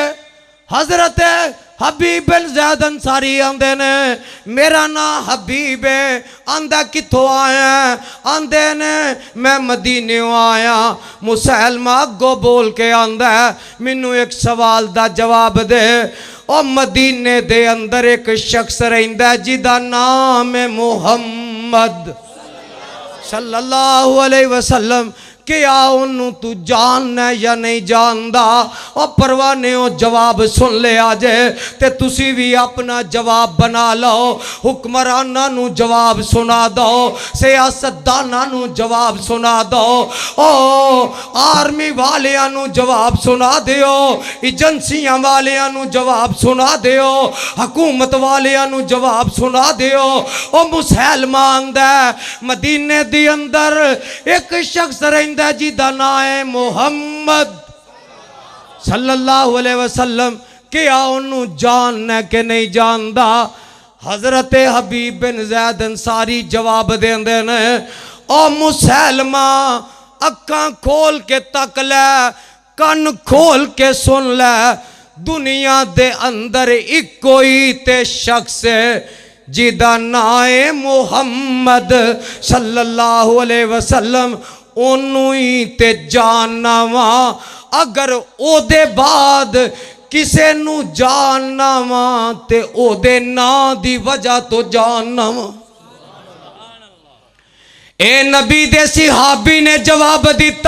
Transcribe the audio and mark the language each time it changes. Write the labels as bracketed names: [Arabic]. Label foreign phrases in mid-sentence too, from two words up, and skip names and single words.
[Punjabi] حضرت حبیب بن زید انصاری آکھدے نے میرا نام حبیب اے. آکھدا کتھوں آیا؟ آکھدے نے میں مدینے آیا. مسیلمہ اگوں بول کے آکھدا مینوں اک سوال دا جواب دے. اور مدینے دے اندر اک شخص رہندا جیدا نام اے محمد [Arabic] صلى الله عليه وسلم. [Punjabi] کیا انہوں نے تو جاننا یا نہیں جاندا? اور پروانے جواب سن لیا جے تے تسی بھی اپنا جواب بنا لو. حکمراناں نوں جواب سنا دو، سیاستداناں نوں جواب سنا دو، او آرمی والیاں نوں جواب سنا دیو، ایجنسیاں والیاں نوں جواب سنا دیو، حکومت والیاں نوں جواب سنا دیو. او مسیلمہ آکھدا مدینے دے اندر اک شخص رہندا جیدا نام اے محمد [Arabic] صلى الله عليه وسلم. [Punjabi] کیا انہوں جاننا کہ نہیں جاندا? حضرت حبیب بن زید انصاری جواب دیندے نے او مسیلمہ اکھاں کھول کے تک لے، کن کھول کے سن لے. دنیا دے اندر اکو ہی تے شخص جیدا نام اے محمد [Arabic] صلى الله عليه وسلم. [Punjabi] اوہنوں ہی تے جاننا واں، اگر اوہدے بعد کسے نوں جاننا واں تے اوہدے ناں دی وجہ توں جاننا واں. اے نبی دے صحابی نے جواب دتا.